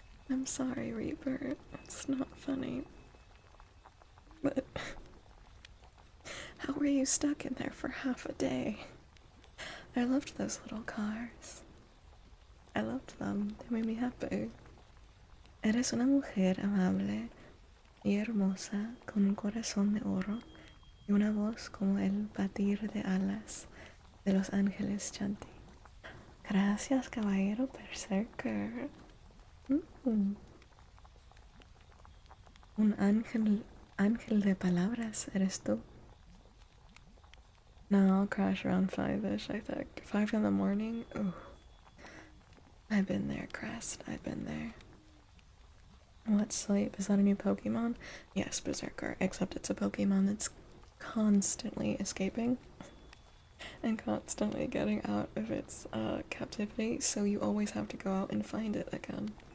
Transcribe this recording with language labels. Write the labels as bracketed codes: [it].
[en] I'm sorry, Reaper. It's not funny. But... How were you stuck in there for half a day? I loved those little cars. I loved them. They made me happy. [es] Eres una mujer amable y hermosa con un corazón de oro y una voz como el batir de alas de los ángeles chanti. Gracias, caballero berserker. Un ángel de palabras eres tú. [en] No, I'll crash around 5-ish, I think. 5 in the morning? Ooh. I've been there, Crest. I've been there. What sleep? Is that a new Pokemon? Yes, Berserker, except it's a Pokemon that's constantly escaping and constantly getting out of its captivity, so you always have to go out and find it again.